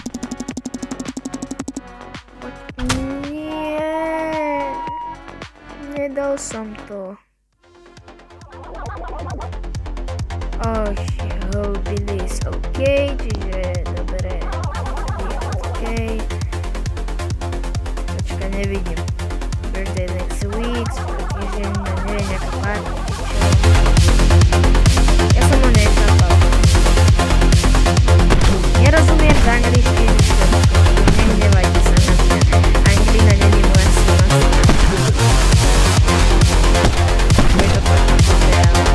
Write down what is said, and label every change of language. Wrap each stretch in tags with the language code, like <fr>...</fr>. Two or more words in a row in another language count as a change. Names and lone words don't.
<sk>Nie, nedal som to. Billy's OK, čiže dobre, OK. Počkaj, nevidím.</sk> <en>Birthday next week,</en> <sk>týždeň, neviem, nejaká party, čo. Ja som ho nechápal. Nerozumiem v angličtine, nehnevajte sa na mňa. Anglina není moja silná strana. Je to fakt reálne.</sk>